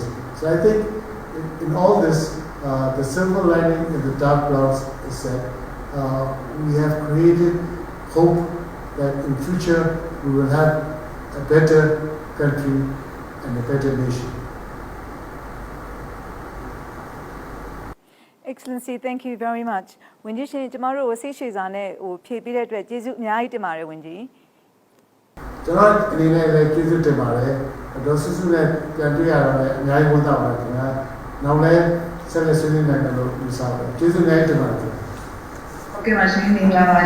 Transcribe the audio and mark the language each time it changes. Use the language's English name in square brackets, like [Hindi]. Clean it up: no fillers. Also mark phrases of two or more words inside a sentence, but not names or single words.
[English] So I think in all this, the silver lining in the dark clouds is that we have created hope that in future we will have a better country and a better nation. Excellency, thank you very much. [Burmese] Wenji shin, ကျမတို့ကိုစိတ်ရှည်စာနဲ့ဖြည့်ပေးတဲ့အတွက်ကျေးဇူးအများကြီးတင်ပါတယ်ဝင်ကြီး။ ကျွန်တော်အနေနဲ့လည်းကျေးဇူးတင်ပါတယ်။ဒေါ်စုစုနဲ့ပြန်တွေ့ရတော့လည်းအများကြီးဝမ်းသာပါတယ်ခင်ဗျာ။နောက်လည်းဆက်လက်ဆွေးနွေးနိုင်တယ်လို့ယူဆပါတယ်။ကျေးဇူးများတင်ပါတယ်ခင်ဗျာ။ ဟုတ်ကဲ့ပါရှင်မင်္ဂလာပါရှင်။